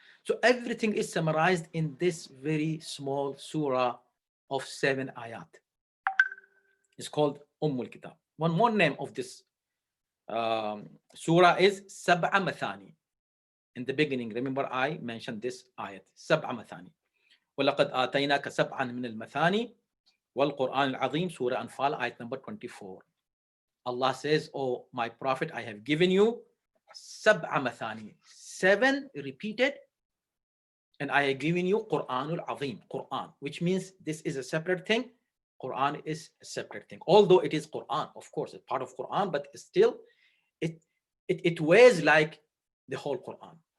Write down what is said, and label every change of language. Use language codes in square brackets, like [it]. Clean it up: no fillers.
[en] So everything is summarized in this very small surah of 7 ayat. It's called Ummul Kitab. One more name of this surah is Sab'a Mathani. In the beginning, remember I mentioned this ayat, Sab'a Mathani. [ar] وَلَقَدْ آتَيْنَاكَ سَبْعًا مِنَ الْمَثَانِ وَالْقُرْآنِ الْعَظِيمِ, Surah Anfal, ayat number 24. [en] Allah says, oh my Prophet, I have given you Sab'a Mathani, 7 repeated, and I have given you Qur'anul Azim, Quran, which means this is a separate thing. Quran is a separate thing. Although it is Quran, of course, it's part of Quran, but still it weighs like the whole Quran.